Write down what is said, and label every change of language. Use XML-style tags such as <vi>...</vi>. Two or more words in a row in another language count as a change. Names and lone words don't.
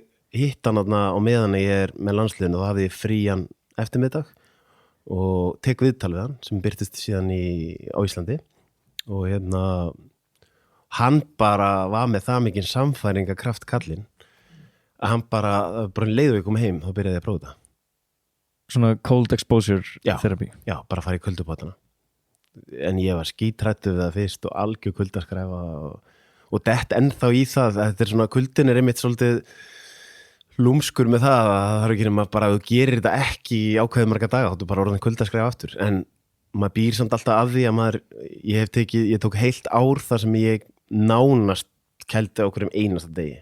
<is>hitt hann þarna á meðan ég með landsliðinu, þá hafði ég frían eftirmiddag og tek viðtal við hann sem birtist síðan á Íslandi og hann bara var með það mikinn samfæringakraft kallinn að hann bara leiðu við koma heim, þá byrjaði ég að prófa þetta.</is> <en>Svona cold exposure therapy.</en> <is>Já, bara fara í kuldupotana. En ég var skítrættu við það fyrst og algjör kuldaskræfa og dett ennþá í það, þetta svona kuldin einmitt svolítið lúmskur með það að það ekki nema bara að þú gerir þetta ekki í ákveðið marga daga, þá er bara orðin kuldaskræfa aftur, en maður býr samt alltaf að því að ég tók heilt ár þar sem ég nánast kældi á hverjum einasta degi.</is>